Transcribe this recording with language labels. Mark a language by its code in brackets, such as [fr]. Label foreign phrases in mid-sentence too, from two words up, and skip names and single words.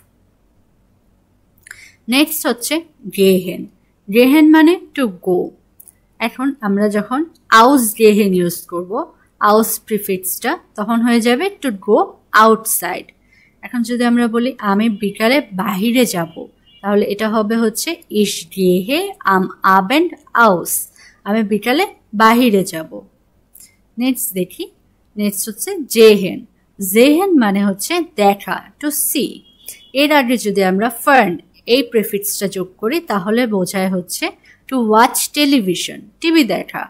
[bn] নেক্সট হচ্ছে গেহেন মানে [en] to go. [bn] এখন আমরা যখন [de] aus gehen [bn] ইউজ করব, আউস প্রিফিক্সটা, তখন হয়ে যাবে [en] to go outside. [bn] এখন যদি আমরা বলি আমি বিকালে বাহিরে যাব, তাহলে এটা হবে হচ্ছে [de] ich gehe am Abend aus, [bn] আমি বিকালে বাহিরে যাব। নেক্সট দেখি, নেক্সট হচ্ছে জেহেন মানে হচ্ছে দেখা, [en] to see. [bn] এর আগে যদি আমরা ফার্ন এই প্রিফিক্সটা যোগ করি তাহলে বোঝায় হচ্ছে [en] to watch television, [bn] টিভি দেখা।